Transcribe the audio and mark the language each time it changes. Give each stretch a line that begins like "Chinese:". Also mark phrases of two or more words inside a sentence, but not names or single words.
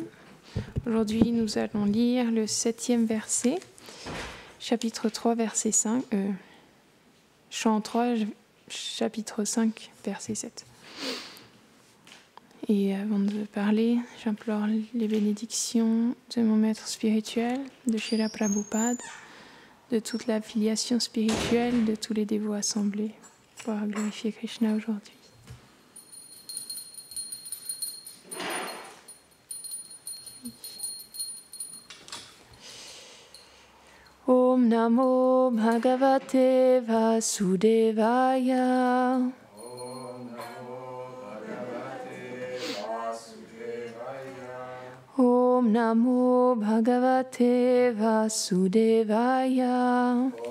French: Aujourd'hui, nous allons lire le 7e verset, chapitre 3, verset 5, chant 3, chapitre 5, verset 7. Et avant de parler, j'implore les bénédictions de mon maître spirituel, de Srila Prabhupada, de toute la filiation spirituelle, de tous les dévots assemblés pour glorifier Krishna aujourd'hui.
Sanskrit: ॐ नमो भगवते वासुदेवाय. ॐ नमो भगवते वासुदेवाय.